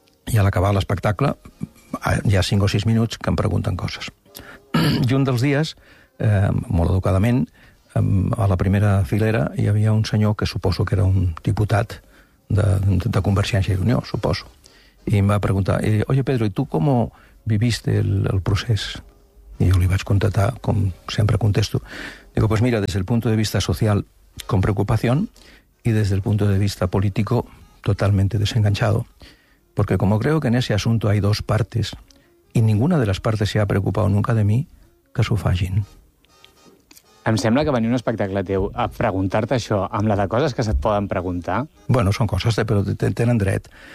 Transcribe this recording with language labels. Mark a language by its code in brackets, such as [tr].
[ca] I a l'acabar l'espectacle, hi ha 5 o 6 minuts que em pregunten coses. I un dels dies, molt educadament, a la primera filera hi havia un senyor que suposo que era un diputat de Convergència i Unió, suposo. I em va preguntar, [es] oye Pedro, ¿y tú cómo viviste el procés? [ca] I jo li vaig contestar, com sempre contesto, [es] digo, pues mira, desde el punto de vista social, con preocupación, y desde el punto de vista político, totalmente desenganchado. Porque como creo que en ese asunto hay dos partes, y ninguna de las partes se ha preocupado nunca de mí, [ca] que s'ho facin. Em sembla que venia un espectacle teu a preguntar-te això amb la de coses que se't poden preguntar. Bueno, són coses, però tenen dret.